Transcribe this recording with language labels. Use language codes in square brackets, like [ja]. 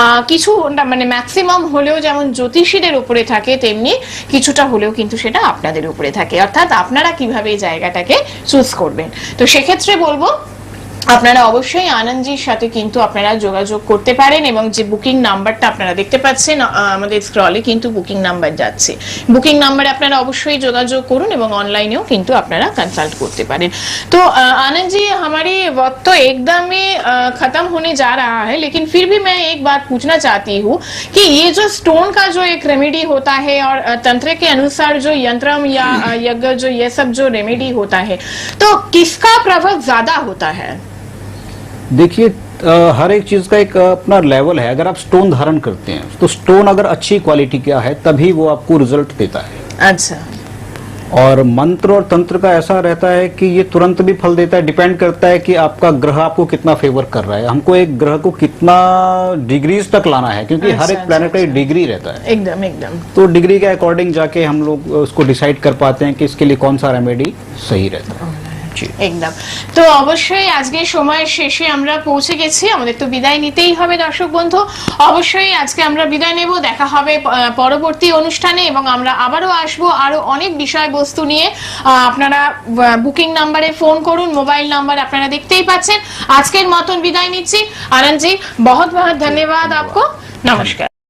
[bn] কিছু মানে ম্যাক্সিমাম হলেও যেমন জ্যোতিষীদের উপরে থাকে, তেমনি কিছুটা হলেও কিন্তু সেটা আপনাদের উপরে থাকে, অর্থাৎ আপনারা কিভাবে এই জায়গাটাকে চুজ করবেন। তো সেক্ষেত্রে বলবো আপনারা অবশ্যই আনন্দজির সাথে কিন্তু আপনারা যোগাযোগ করতে পারেন, এবং যে বুকিং নাম্বারটা আপনারা দেখতে পাচ্ছেন আমাদের স্ক্রলে কিন্তু বুকিং নাম্বার যাচ্ছে, বুকিং নাম্বারে আপনারা অবশ্যই যোগাযোগ করুন এবং অনলাইনেও কিন্তু আপনারা कंसल्ट करते पारें। [hi] तो आनंद जी, हमारी वक्त तो एकदम ही खत्म होने जा रहा है, लेकिन फिर भी मैं एक बात पूछना चाहती हूँ कि ये जो स्टोन का जो एक रेमेडी होता है और तंत्र के अनुसार जो यंत्रम या यज्ञ जो ये सब जो रेमेडी होता है, तो किसका प्रभाव ज्यादा होता है? देखिए हर एक चीज का एक अपना लेवल है। अगर आप स्टोन धारण करते हैं तो स्टोन अगर अच्छी क्वालिटी का है तभी वो आपको रिजल्ट देता है। अच्छा। और मंत्र और तंत्र का ऐसा रहता है कि ये तुरंत भी फल देता है, डिपेंड करता है कि आपका ग्रह आपको कितना फेवर कर रहा है। हमको एक ग्रह को कितना डिग्रीज तक लाना है, क्योंकि हर एक प्लैनेट का एक डिग्री रहता है। एकदम एकदम। तो डिग्री के अकॉर्डिंग जाके हम लोग उसको डिसाइड कर पाते हैं कि इसके लिए कौन सा रेमेडी सही रहता है। [bn] একদম। তো অবশ্যই আজকে সময়ের শেষে আমরা পৌঁছে গেছি, আমাদের তো বিদায় নিতেই হবে দর্শক বন্ধু। অবশ্যই আজকে আমরা বিদায় নেব, দেখা হবে পরবর্তী অনুষ্ঠানে, এবং আমরা আবারও আসবো আরো অনেক বিষয়বস্তু নিয়ে। আপনারা বুকিং নাম্বারে ফোন করুন, মোবাইল নাম্বার আপনারা দেখতেই পাচ্ছেন। আজকের মতন বিদায় নিচ্ছি। আনন্দ জি, [hi] बहुत बहुत धन्यवाद आपको। नमस्कार।